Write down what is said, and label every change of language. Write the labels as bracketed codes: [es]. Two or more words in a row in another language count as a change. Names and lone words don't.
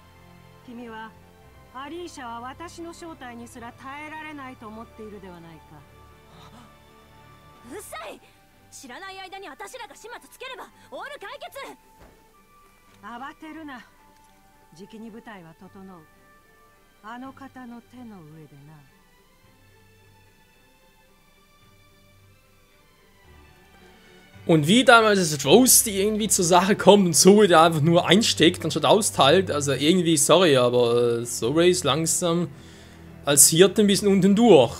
[ja] 君はアリーシャは私の正体にすら耐えられないと思っているではないか。うるさい。知らない間に私らが始末つければオール解決。慌てるな。じきに舞台は整う。あの方の手の上でな。 [de] Und wie damals ist Rose, die irgendwie zur Sache kommt und so der einfach nur einsteckt anstatt austeilt. Also irgendwie, sorry, aber Zoe ist langsam als Hirte ein bisschen unten durch.